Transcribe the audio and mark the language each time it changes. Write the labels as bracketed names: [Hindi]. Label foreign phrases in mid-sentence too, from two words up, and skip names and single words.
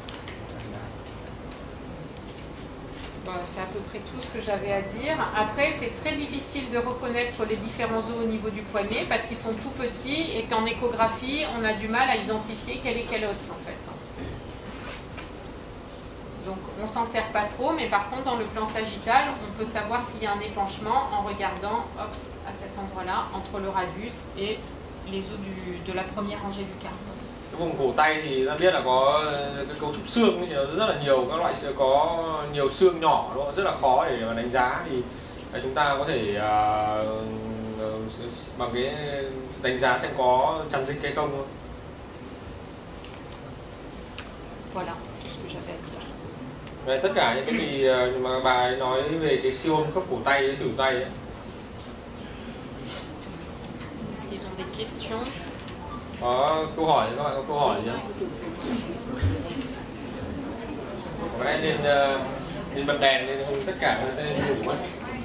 [French] Bon, c'est à peu près tout ce que j'avais à dire. Après, c'est très difficile de reconnaître les différents os au niveau du poignet parce qu'ils sont tout petits et qu'en échographie, on a du mal à identifier quel est quel os en fait. Donc, on s'en sert pas trop, mais par contre, dans le plan sagittal, on peut savoir s'il y a un épanchement en regardant à cet endroit-là, entre le radius et les os de la première rangée du carpe. [Vietnamese] cái vùng cổ tay thì ta biết là có cái cấu trúc xương thì nó rất là nhiều các loại xương, có nhiều xương nhỏ, nó rất là khó để mà đánh giá. Thì chúng ta có thể bằng cái đánh giá xem có tràn dịch hay không. [French] Voilà ce que j'avais à dire. [Vietnamese] Đấy, tất cả những cái gì mà bà ấy nói về cái siêu âm khớp cổ tay, cái thử tay ấy. [French] Est-ce qu'ils ont des questions? [Vietnamese] Có câu hỏi, các bạn có câu hỏi gì không? Có lẽ nên bật đèn lên, tất cả sẽ ngủ mất.